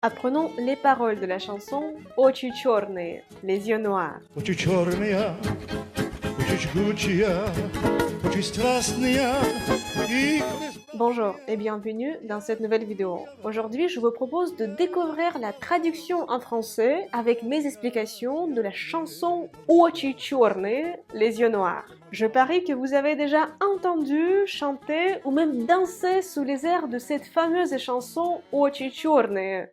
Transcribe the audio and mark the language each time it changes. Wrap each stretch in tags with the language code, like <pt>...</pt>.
<fr>Apprenons les paroles de la chanson Очи черные, les yeux noirs.</fr> <ru>Очи черные, очи жгучие, очи страстные и...</ru> <fr>Bonjour et bienvenue dans cette nouvelle vidéo. Aujourd'hui, je vous propose de découvrir la traduction en français avec mes explications de la chanson Очи черные, les yeux noirs. Je parie que vous avez déjà entendu, chanté ou même dansé sous les airs de cette fameuse chanson Очи черные.</fr>